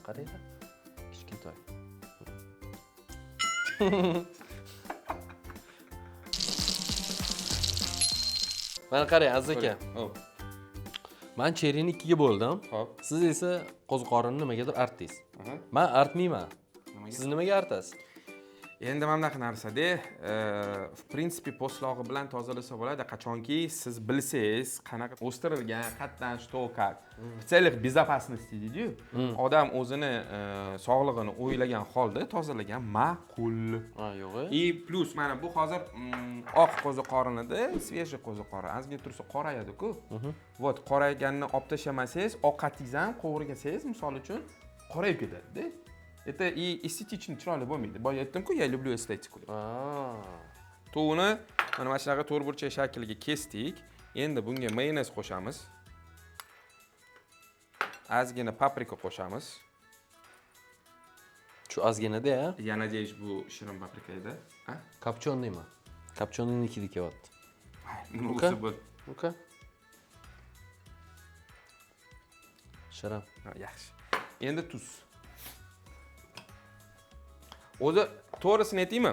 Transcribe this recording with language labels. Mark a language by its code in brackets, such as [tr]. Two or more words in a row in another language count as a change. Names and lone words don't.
[uz] Qaranglar. Kichkintoy. Mana qarang, Aziz aka. Men cherini ikkiga bo'ldim. Xo'p. Siz esa qo'ziqorinni nimagadir artdingiz. Men artmayman. Siz nimaga artasiz? Endi mana bunaqa narsa-da, [ru] в принципе, [uz] po'stlog'i bilan tozalasa bo'ladi, qachonki siz bilsangiz, qanaqa o'stirilgan, qatdan [ru] что как. В целях безопасности deydi-yu. [uz] Odam o'zini sog'lig'ini o'ylagan holda tozalagan ma'qul. Ha, yo'q. И plus mana bu hozir oq qo'ziqorinida, svejiy qo'ziqorin. Ozgina tursa qorayadi-ku. Вот, qorayganini olib tashlamasangiz, ovqatingiz ham qovurgasangiz, misol uchun, qorayib ketadi-da. [ru] Это и эстетично [uz] chiroyli bo'lmaydi. Boya aytdim-ku, [ru] я люблю эстетику. [uz] To'g'ni mana shunaqa to'rtburchak shakliga kesdik. Endi bunga mayonez qo'shamiz. Ozgina paprika qo'shamiz. Shu ozgina-da, ha? [ru] Я надеюсь, [uz] bu shirin paprika edi. Ha? Kopchonniymi? Kopchonniykida kelyapti. Nima bo'lsa bo'l. Uka. Shirin. Yaxshi. Endi tuz. O'zi to'g'risini aytaymi?